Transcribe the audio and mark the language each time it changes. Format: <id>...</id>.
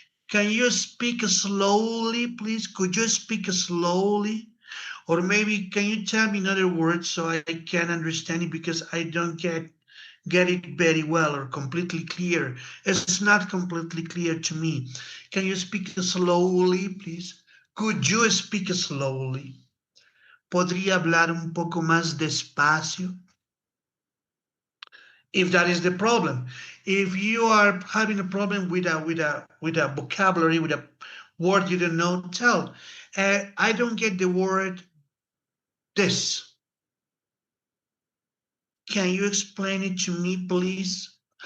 <en>Can you speak slowly, please? Could you speak slowly? Or maybe can you tell me in other words so I can understand it, because I don't get it very well or completely clear. It's not completely clear to me. Can you speak slowly, please? Could you speak slowly?</en> <es>¿Podría hablar un poco más despacio?</es> <en>If that is the problem. If you are having a problem with a vocabulary, with a word you don't know, tell. I don't get the word this. Can you explain it to me, please?</en>